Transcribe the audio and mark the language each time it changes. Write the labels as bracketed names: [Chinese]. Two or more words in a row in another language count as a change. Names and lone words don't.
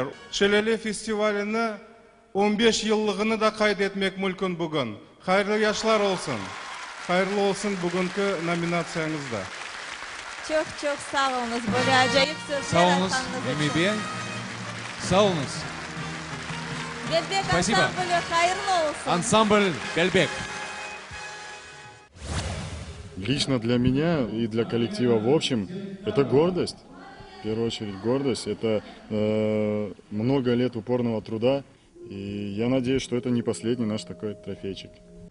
[Crimean Tatar] Şeleli Festivali'ni 15 yıllığını da kaydetmek mümkün bugün. Hayırlı yaşlar olsun. Hayırlı olsun bugünkü nominasyonunuzda. Çok sağ olunuz. Böyle acayip sözler Sağ olunuz, atkanınız Ильми için. Bey. Sağ olunuz. Belbek [Russian] Спасибо. [Crimean Tatar] ansamblü hayırlı olsun. [Russian] Ансамбль «Бельбек». Лично для меня и для коллектива в общем, это гордость. В первую очередь гордость. Это много лет упорного труда. И я надеюсь, что это не последний наш такой трофейчик.